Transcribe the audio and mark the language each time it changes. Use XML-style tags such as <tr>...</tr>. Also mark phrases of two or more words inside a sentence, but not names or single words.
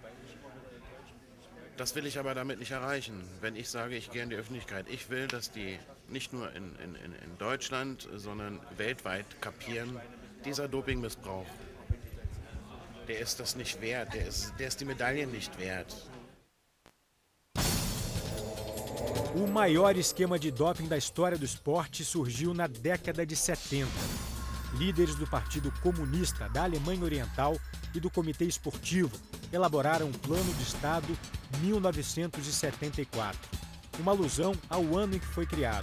<de>Das will ich aber damit nicht erreichen, wenn ich sage, ich gehe in die Öffentlichkeit. Ich will, dass die nicht nur in Deutschland, sondern weltweit kapieren, dieser Dopingmissbrauch, der ist das nicht wert, der ist die Medaille nicht wert.</de> <pt>O maior esquema de doping da história do esporte surgiu na década de 70. Líderes do Partido Comunista da Alemanha Oriental e do Comitê Esportivo elaboraram um plano de Estado 1974, uma alusão ao ano em que foi criado.</pt>